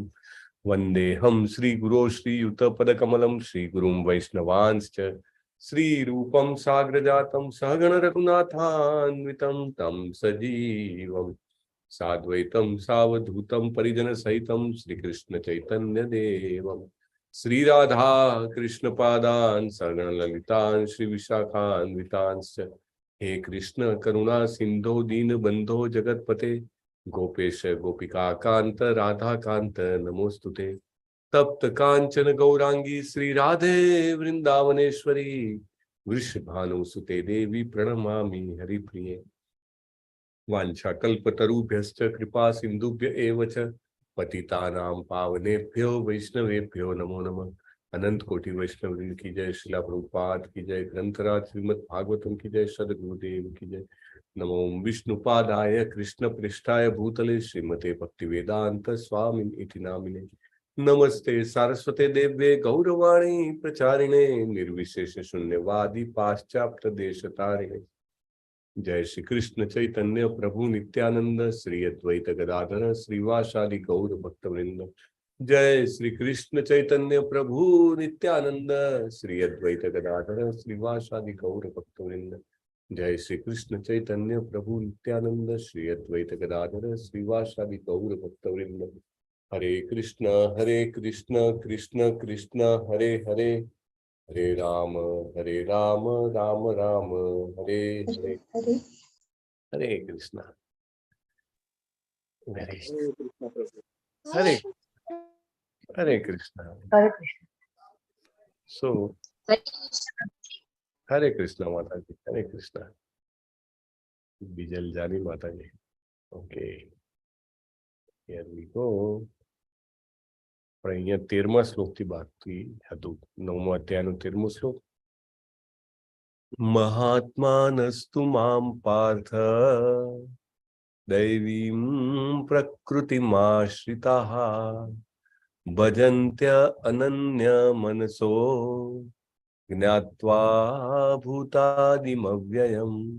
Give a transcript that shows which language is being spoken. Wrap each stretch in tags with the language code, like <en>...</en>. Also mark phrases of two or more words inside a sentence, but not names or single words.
<sa>वन्देहं श्री गुरु श्री युत पदकमलं श्री गुरुं वैष्णवांश्च श्री रूपं साग्रजातं सहगण रघुनाथान्वितं तं सजीवं साद्वैतं सावधूतं परिजन सहितं श्री कृष्ण चैतन्य देवं श्री राधा कृष्ण पादान् सगण ललितान् श्री विशाखान् वितांश्च હે કૃષ્ણ કરુણા સિંધો દીન બંધો જગતપતે ગોપેશ ગોપિકા કાંત રાધા કાંત નમોસ્તુતે તપ્ત કાંચન ગૌરાંગી શ્રી રાધે વૃંદાવનેશ્વરી વૃષભાનુ સુતે દેવી પ્રણમામિ હરિપ્રિયે વાંછા કલ્પતરુભ્યશ્ચ કૃપા સિંધુભ્ય એવ ચ પતિતાનામ પાવનેભ્યો વૈષ્ણવેભ્યો નમો નમઃ</sa> <hi>अनंत कोटि वैष्णव की जय,</hi> <sa>शिला प्रभुपाद की जय, ग्रंथराज श्रीमद् भागवतम की जय, सदगुरुदेव की जय। नमो विष्णुपादाय कृष्ण पृष्ठाय भूतले श्रीमते भक्ति वेदांत स्वामिन इति नामिने नमस्ते सारस्वते देव्ये गौरवाणी प्रचारिणे निर्विशेष शून्यवादी पाश्चात्य देशतारिणे। जय श्री कृष्ण चैतन्य प्रभु नित्यानंद श्री अद्वैत गदाधर श्रीवासादि गौर भक्तवृंद। जय श्री कृष्ण चैतन्य प्रभु नित्यानंद श्री अद्वैत गदाधर श्रीवासादि गौर भक्तवृंद। जय श्री कृष्ण चैतन्य प्रभु नित्यानंद श्री अद्वैत गदाधर श्रीवासादि गौर भक्तवृंद। हरे कृष्ण कृष्ण कृष्ण हरे हरे, हरे राम राम राम हरे हरे। हरे कृष्ण हरे हरे कृष्ण।</sa> <hi>सो हरे कृष्ण माता जी, हरे कृष्ण। बिजल जानी माता जी।</hi> <en>okay, here we go.</en> <gu>પણ અહીંયા 13મા શ્લોકથી બાકી હતું, 9મા અધ્યાયનો 13મો શ્લોક।</gu> <sa>મહાત્માનસ્તુ મામ પાર્થ દૈવીમ પ્રકૃતિમાશ્રિતાઃ ભજન્ત્ય અનન્ય મનસો જ્ઞાત્વા ભૂતાદિમવ્યયમ।</sa>